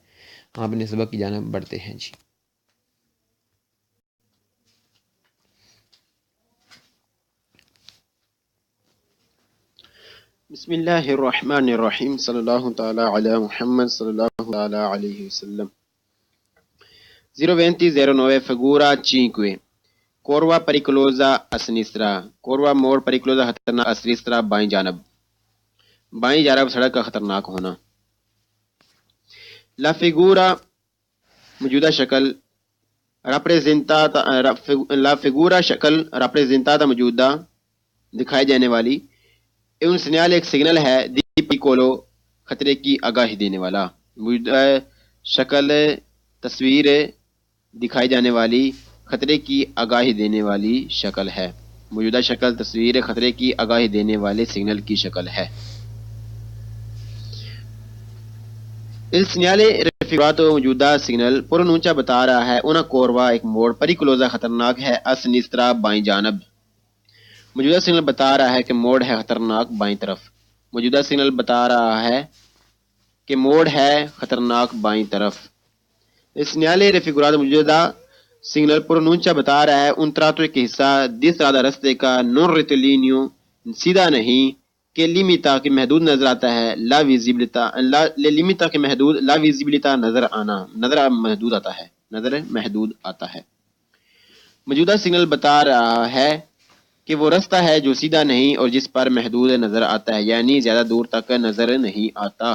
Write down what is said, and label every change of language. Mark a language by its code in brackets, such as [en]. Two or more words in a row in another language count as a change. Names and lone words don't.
[ur] ہم اپنے سبق کی جانب بڑھتے ہیں۔ جی، [ar] بسم اللہ الرحمن الرحیم صلی اللہ تعالی علی محمد صلی اللہ تعالی علیہ وسلم۔ [it] 02009 figura 5 curva pericolosa a sinistra، [ur] کوروا موڑ پریکلوزا خطرناک [it] a sinistra [ur] بائیں جانب سڑک کا خطرناک ہونا۔ [it] la figura [ur] موجودہ شکل، [it] la figura [ur] شکل راپریزنتاتا موجودہ دکھائی جانے والی، [it] un segnale [ur] ایک سگنل ہے، [it] di pericolo [ur] خطرے کی آگاہی دینے والا۔ موجودہ شکل تصویر دکھائی جانے والی خطرے کی آگاہی دینے والی شکل ہے۔ موجودہ شکل تصویر خطرے کی آگاہی دینے والے سگنل کی شکل ہے۔ [it] il segnale raffigurato [ur] موجودہ سگنل پرونونچا بتا رہا ہے [it] una curva [ur] ایک موڑ پریکلوزا خطرناک ہے [it] a sinistra [ur] بائیں جانب۔ موجودہ سگنل بتا رہا ہے کہ موڑ ہے خطرناک بائیں طرف۔ موجودہ سگنل بتا رہا ہے کہ موڑ ہے خطرناک بائیں طرف۔ [it] il segnale raffigurato [ur] موجودہ سگنل پرونونچا بتا رہا ہے [it] un tratto [ur] ایک حصہ [it] di strada [ur] رستے کا [it] non rettilineo [ur] سیدھا نہیں کہ لیمیتا کہ محدود نظر آتا ہے [it] la visibilità limitata [ur] کہ محدود [it] la visibilità [ur] نظر محدود آتا ہے۔ موجودہ سگنل بتا رہا ہے کہ وہ رستہ ہے جو سیدھا نہیں اور جس پر محدود نظر آتا ہے، یعنی زیادہ دور تک نظر نہیں آتا۔